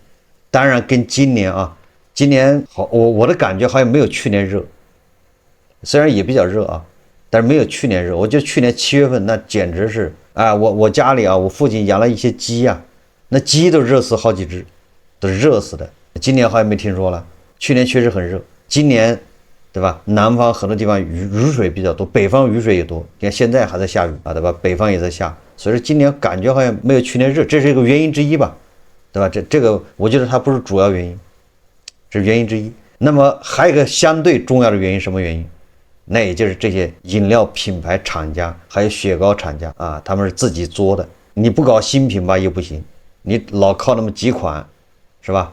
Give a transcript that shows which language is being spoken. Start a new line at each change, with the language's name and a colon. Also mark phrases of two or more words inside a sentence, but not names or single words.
Chinese: 當然跟今年好，我的感覺好像沒有去年熱，雖然也比較熱啊，但是沒有去年熱。我覺得去年7月份那簡直是啊，我家裡啊，我父親養了一些雞啊，那雞都熱死好幾隻，都是熱死的。今年好像沒聽說了，去年確實很熱，今年對吧？南方很多地方雨水比較多，北方雨水也多，你看現在還在下雨啊，對吧？北方也在下，所以說今年感覺好像沒有去年熱，這是一個原因之一吧，對吧？這個我覺得它不是主要原因，是原因之一。那麼還有一個相對重要的原因，什麼原因？那也就是這些飲料品牌廠家還有雪糕廠家啊，他們是自己做的，你不搞新品吧又不行，你老靠那麼幾款是吧？